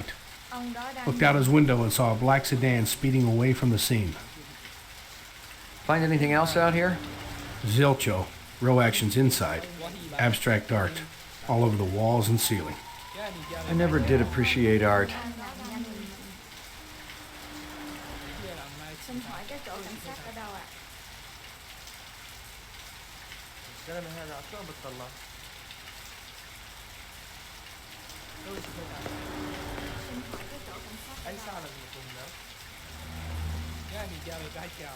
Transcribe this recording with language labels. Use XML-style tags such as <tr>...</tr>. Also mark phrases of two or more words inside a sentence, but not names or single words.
<en>Looked out his window and saw a black sedan speeding away from the scene. Find anything else out here? Zilcho. Real actions inside. Abstract art. All over the walls and ceiling. I never did appreciate art.</en> <vi>Xin hỏi cái chỗ cảnh sát ở đâu ạ?</vi> <ar>الزلمة هذا شلون بتطلع؟</ar> <vi>Xin hỏi cái chỗ cảnh sát ở</vi> <ar>أي</ar> <vi>đâu?</vi> <ar>ساعة لازم يكون هناك؟ يعني جابوا بعشاو.</ar>